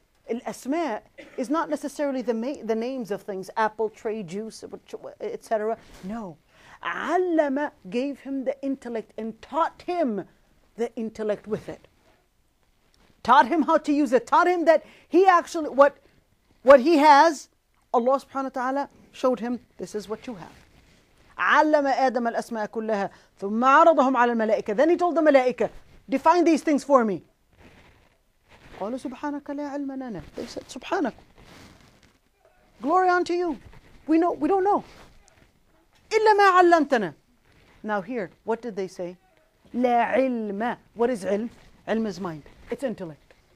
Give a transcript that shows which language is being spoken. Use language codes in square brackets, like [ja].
[en] Al-asma is not necessarily the names of things, apple, tray, juice, etc. No. علم gave him the intellect and taught him the intellect with it. Taught him how to use it. Taught him that he actually, what he has, Allah subhanahu wa ta'ala showed him, this is what you have. [ar] علم آدم الأسماء كلها ثم عرضهم على الملائكة. [en] Then he told the malaika, define these things for me. [ar] قالوا سبحانك لا علم لنا. [en] They said, Subhanak. Glory unto you. We don't know. [ar] إلا ما علمتنا. [en] Now here, what did they say? [ar] لا علم. [en] What is علم? علم is mind. It's intellect.